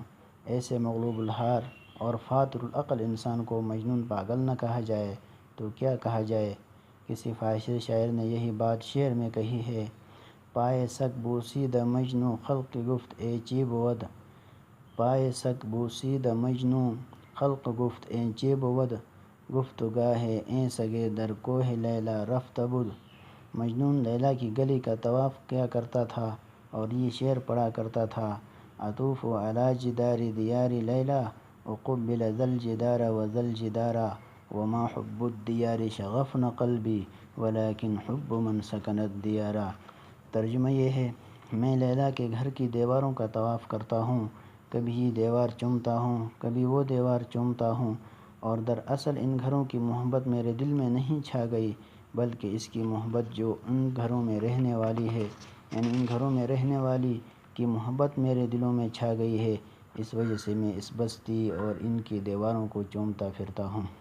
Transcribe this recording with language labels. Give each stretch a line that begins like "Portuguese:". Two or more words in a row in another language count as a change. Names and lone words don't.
Urdu: ایسے مغلوب الحال اور فاتر العقل انسان کو مجنون پاگل نہ کہا جائے تو کیا کہا جائے؟ کسی فاحش شاعر نے یہی بات شعر میں کہی ہے
Persian: پائے سگ بوسیدہ مجنوں خلق گفت اے چیب ود، پائے سگ بوسیدہ مجنوں خلق گفت اے چیب ود، گفت گاہے ایں سگے در کوہ لیلا رفت بود۔
Urdu: مجنون لیلا کی گلی کا طواف کیا کرتا تھا اور یہ شعر پڑھا کرتا تھا
Arabic: اطوف علی جدار دیار لیلا وقبل ذا الجدار وذا الجدار وما حب الديار شغفن قلبی ولكن حب من سكن الديار۔
Urdu: ترجمہ یہ ہے، میں لیلا کے گھر کی دیواروں کا طواف کرتا ہوں، کبھی یہ دیوار چومتا ہوں، کبھی وہ دیوار چومتا ہوں، اور دراصل ان گھروں کی محبت میرے دل میں نہیں چھا گئی، بلکہ اس کی محبت جو ان گھروں میں رہنے والی ہے، یعنی ان گھروں میں رہنے والی کی محبت میرے دلوں میں چھا گئی ہے، اس وجہ سے میں اس بستی اور ان کی دیواروں کو چومتا پھرتا ہوں۔